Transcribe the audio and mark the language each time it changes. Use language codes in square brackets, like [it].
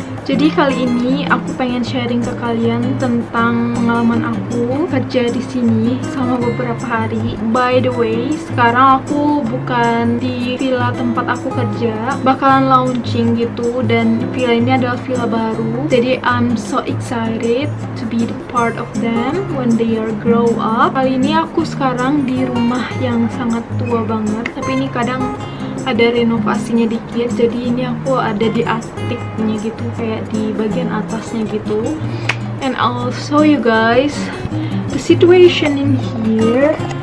[id] Jadi kali ini aku pengen sharing ke kalian tentang pengalaman aku kerja di sini selama beberapa hari. [en] By the way, [id] sekarang aku bukan di villa tempat aku kerja, bakalan launching gitu, dan villa ini adalah villa baru. [en] Jadi I'm so excited to be the part of them when they are grow up. [id] Kali ini aku sekarang di rumah yang sangat tua banget, tapi ini kadang ada renovasinya dikit, jadi ini aku ada di attiknya gitu, kayak di bagian atasnya gitu. [en] And I'll show you guys the situation in here.